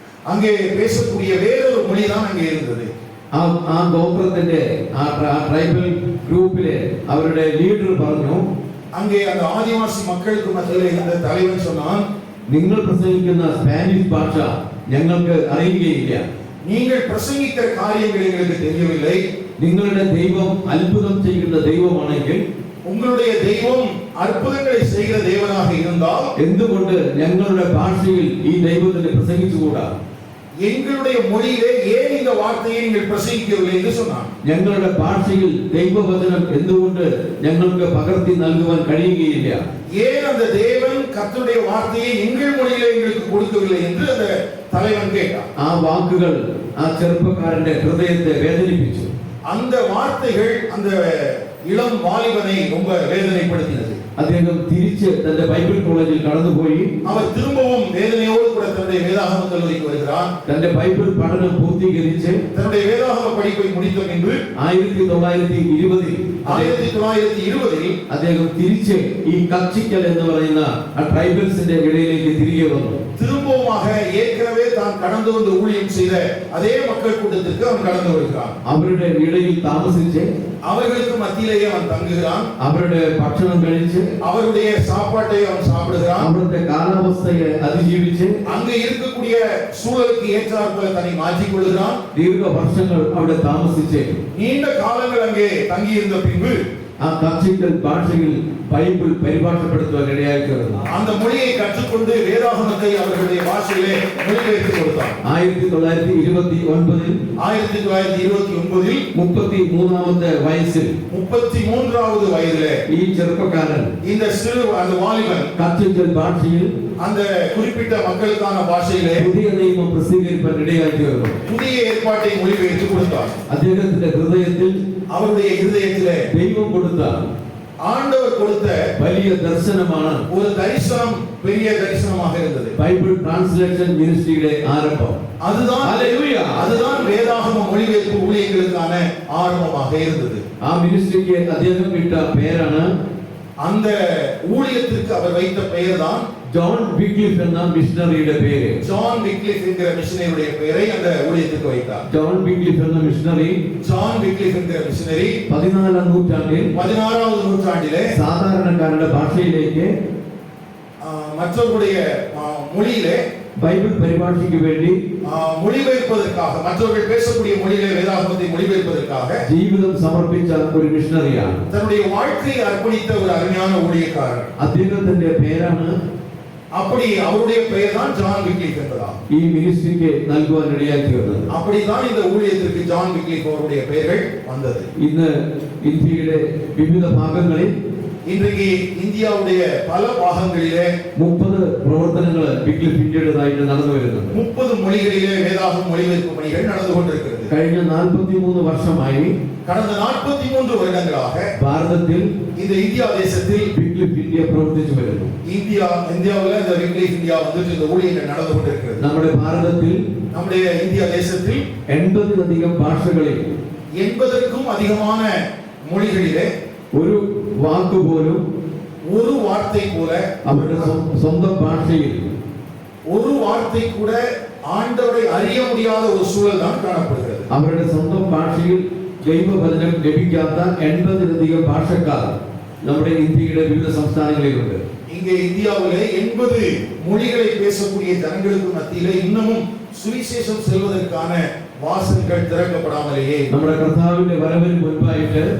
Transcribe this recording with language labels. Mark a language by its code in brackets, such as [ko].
[ta] அங்கே பேசக்கூடிய வேறொரு மொழி தான் அங்கே இருந்தது. [ml] ആ ഗോത്രത്തിന്റെ ആ ട്രൈബൽ ഗ്രൂപ്പിലെ അവരുടെ ലീഡർ പറഞ്ഞു, [ta] அங்கே அந்த ஆதிவாசி மக்களுக்கு மத்தியிலே இருந்த தலைவன் சொன்னான், [ml] നിങ്ങൾ പ്രസംഗിക്കുന്ന സ്പാനിഷ് ഭാഷ ഞങ്ങൾക്ക് അറിയുകയില്ല. [ta] நீங்கள் பிரசங்கிக்கிற காரியங்கள் எங்களுக்கு தெரியவில்லை. [ml] നിങ്ങളുടെ ദൈവം അത്ഭുതം ചെയ്യുന്ന ദൈവമാണെങ്കിൽ, [ta] உங்களுடைய தெய்வம் அற்புதங்களை செய்கிற தேவனாக இருந்தால் [ml] എന്തുകൊണ്ട് ഞങ്ങളുടെ ഭാഷയിൽ ഈ ദൈവത്തിന് പ്രസംഗിച്ചുകൂടാ? [ta] எங்களுடைய மொழியிலே ஏன் இந்த வார்த்தையை நீங்கள் பிரசங்கிக்கவில்லை என்று சொன்னான். [ml] ഞങ്ങളുടെ ഭാഷയിൽ ദൈവവചനം എന്തുകൊണ്ട് ഞങ്ങൾക്ക് പകർത്തി നൽകുവാൻ കഴിയുകയില്ല? [ta] ஏன் அந்த தேவன் கர்த்தருடைய வார்த்தையை எங்கள் மொழியிலே எங்களுக்கு கொடுக்கவில்லை என்று அந்த தலைவன் கேட்டான். [ml] ആ വാക്കുകൾ ആ ചെറുപ്പക്കാരന്റെ ഹൃദയത്തെ വേദനിപ്പിച്ചു. [ta] அந்த வார்த்தைகள் அந்த இளம் வாலிபனை ரொம்ப வேதனைப்படுத்தினது. [ml] അദ്ദേഹം തിരിച്ച് തന്റെ ബൈബിൾ കോളേജിൽ കടന്നുപോയി. [ta] அவர் திரும்பவும் வேதனையோடு கூட தன்னுடைய வேதாகம கல்லூரிக்கு வருகிறான். [ml] തന്റെ ബൈബിൾ പഠനം പൂർത്തീകരിച്ച് [ta] தன்னுடைய வேதாகம படிப்பை முடித்த பின்பு [ml] 1920 അദ്ദേഹം തിരിച്ച് ഈ കക്ഷിക്കൽ എന്ന് പറയുന്ന ആ ട്രൈബൽസിന്റെ ഇടയിലേക്ക് തിരികെ വന്നു. [ta] திரும்பவுமாக ஏற்கனவே தான் கடந்து வந்து ஊழியம் செய்த அதே மக்கள் கூட்டத்திற்கு அவன் கடந்து வருகிறான். [ml] അവരുടെ ഇടയിൽ താമസിച്ച് [ta] அவர்களுக்கு மத்தியிலேயே அவன் தங்குகிறான். [ml] അവരുടെ ഭക്ഷണം കഴിച്ച് [ta] அவருடைய சாப்பாட்டை அவன் சாப்பிடுகிறான். [ml] അവിടുത്തെ കാലാവസ്ഥയെ അതിജീവിച്ച് [ta] அங்கே இருக்கக்கூடிய சூழலுக்கு ஏற்றாற்போல தன்னை மாற்றிக் கொள்கிறான். [ml] ദീർഘവർഷങ്ങൾ അവിടെ താമസിച്ച് [ta] நீண்ட காலங்கள் அங்கே தங்கி இருந்த பின்பு [ml] ആ കക്ഷിക്കൽ ഭാഷയിൽ ബൈബിൾ പരിഭാഷപ്പെടുത്തുവാൻ ഇടയായിത്തീർന്നു. [ta] அந்த மொழியை கற்றுக்கொண்டு வேதாகமத்தை அவர்களுடைய பாஷையிலே மொழிபெயர்த்து கொடுத்தான். [ml] 1929 33ാമത്തെ വയസ്സിൽ [ta] 33வது വയதிலே [ml] ഈ ചെറുപ്പക്കാരൻ [ta] இந்த சிறு அந்த வாலிபன் [ml] കക്ഷിക്കൽ ഭാഷയിൽ [ta] அந்த குறிப்பிட்ட மக்களுக்கான பாஷையிலே [ml] പുതിയ നിയമം പ്രസിദ്ധീകരിക്കാൻ ഇടയായിത്തീർന്നു. [ta] புதிய ஏற்பாட்டை மொழிபெயர்த்து கொடுத்தார். [ml] അദ്ദേഹത്തിന്റെ ഹൃദയത്തിൽ [ta] அவருடைய இருதயத்திலே [ml] ദൈവം കൊടുത്ത [ta] ஆண்டவர் கொடுத்த [ml] വലിയ ദർശനമാണ് [ta] ஒரு தரிசனம், பெரிய தரிசனமாக இருந்தது. [ml] ബൈബിൾ ട്രാൻസ്ലേഷൻ മിനിസ്ട്രിയുടെ ആരംഭം. [ta] அதுதான் வேதாகம மொழிபெயர்ப்பு ஊழியர்களுக்கான ஆரம்பமாக இருந்தது. [ml] ആ മിനിസ്ട്രിക്ക് അദ്ദേഹം ഇട്ട പേരാണ്, [ta] அந்த ஊழியத்திற்கு அவர் வைத்த பெயர்தான் [ml] ജോൺ വിക്ലിഫ് എന്ന മിഷണറിയുടെ പേര്. [ta] ஜான் விக்லிஃப் என்கிற மிஷனரியுடைய பெயரை அந்த ஊழியத்துக்கு வைத்தார். [ml] ജോൺ വിക്ലിഫ് എന്ന മിഷണറി [ta] ஜான் விக்லிஃப் என்கிற மிஷனரி [ml] 14ാം നൂറ്റാണ്ടിൽ [ta] 16வது நூற்றாண்டிலே [ml] സാധാരണക്കാരുടെ ഭാഷയിലേക്ക് [ta] மற்றவர்களுடைய மொழியிலே [ml] ബൈബിൾ പരിഭാഷയ്ക്ക് വേണ്ടി [ta] மொழிபெயர்ப்பதற்காக, மற்றவர்கள் பேசக்கூடிய மொழியிலே வேதாகமத்தை மொழிபெயர்ப்பதற்காக [ml] ജീവിതം സമർപ്പിച്ച ഒരു മിഷണറിയാണ്. [ta] தன்னுடைய வாழ்க்கையை அர்ப்பணித்த ஒரு அருமையான ஊழியக்காரர். [ml] അദ്ദേഹത്തിന്റെ പേരാണ്, [ta] அப்படி அவருடைய பெயர் தான் ஜான் விக்லிஃப் என்பதாகும். [ml] ഈ മിനിസ്ട്രിക്ക് നൽകുവാൻ ഇടയായിത്തീർന്നത്. [ta] அப்படிதான் இந்த ஊழியத்திற்கு ஜான் விக்லிஃப் அவருடைய பெயர்கள் வந்தது. [ml] ഇന്ന് ഇന്ത്യയുടെ വിവിധ ഭാഗങ്ങളിൽ [ta] இன்றைக்கு இந்தியாவுடைய பல பாகங்களிலே [ml] 30 പ്രവർത്തനങ്ങൾ വിക്ലിഫ് ഇന്ത്യയുടേതായിട്ട് നടന്നു വരുന്നുണ്ട്. [ta] 30 மொழிகளிலே வேதாகம மொழிபெயர்ப்பு பணிகள் நடந்து கொண்டிருக்கிறது. [ml] കഴിഞ്ഞ 43 വർഷമായി [ta] கடந்த 43 வருடங்களாக [ml] ഭാരതത്തിൽ [ta] இந்த இந்தியா தேசத்தில் [ml] വിക്ലിഫ് ഇന്ത്യ പ്രവർത്തിച്ചു വരുന്നു. [ta] இந்தியாவில் இந்த விக்லிஃப் இந்தியா வந்துட்டு இந்த ஊழியங்கள் நடந்து கொண்டிருக்கிறது. [ml] നമ്മുടെ ഭാരതത്തിൽ [ta] நம்முடைய இந்தியா தேசத்தில் [ml] 80-ലധികം ഭാഷകളിൽ [ta] 80க்கும் அதிகமான மொழிகளிலே [ml] ഒരു വാക്ക് പോലും, [ta] ஒரு வார்த்தை கூட, [ml] അവരുടെ സ്വന്തം ഭാഷയിൽ [ta] ஒரு வார்த்தை கூட ஆண்டவரை அறிய முடியாத ஒரு சூழல் தான் காணப்படுகிறது. [ml] അവരുടെ സ്വന്തം ഭാഷയിൽ ദൈവവചനം ലഭിക്കാത്ത 80-ലധികം ഭാഷക്കാർ നമ്മുടെ ഇന്ത്യയുടെ വിവിധ സംസ്ഥാനങ്ങളിലുണ്ട്. [ta] இங்கே இந்தியாவிலே 80 மொழிகளை பேசக்கூடிய ஜனங்களுக்கு மத்தியிலே இன்னமும் சுவிசேஷம் செல்வதற்கான வாசல்கள் திறக்கப்படாமலேயே, [ml] നമ്മുടെ കർത്താവിന്റെ വരവിന് മുൻപായിട്ട്